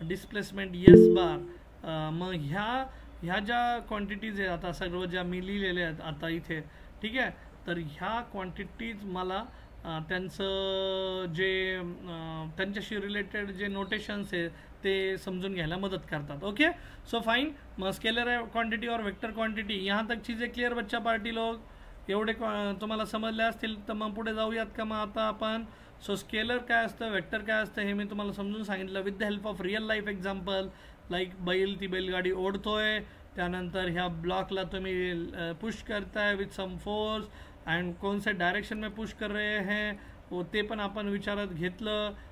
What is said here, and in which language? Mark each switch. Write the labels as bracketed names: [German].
[Marathi] Displacement yes बार. मग ह्या ज्या क्वांटिटीज आहेत आता सर्व ज्या मी लिहिलेल्या आहेत आता इथे, ठीक आहे, तर ह्या क्वांटिटीज मला त्यांचं जे त्यांच्याशी रिलेटेड जे नोटेशन्स आहे ते समझून घ्यायला मदद करतात. [English] Okay, so fine. [Hindi] मग स्केलर क्वांटिटी और वेक्टर क्वांटिटी, यहाँ तक चीज़ें क्लियर बच्चा पार्टी लोग? [Marathi] एवढे तुम्हाला समजले असतील तर मग पुढे जाऊयात का मग आता आपण. सो स्केलर काय असतं, वेक्टर काय असतं हे मी तुम्हाला समजून सांगितलं [English] With the help of real life example. [Marathi] Like ती बैलगाडी ओढतोय, त्यानंतर ह्या ब्लॉकला तुम्ही पुश करताय [English] with some force and [Hindi] कौन से डायरेक्शन में पुश कर रहे हैं वो [Marathi] ते पण आपण विचारात घेतलं.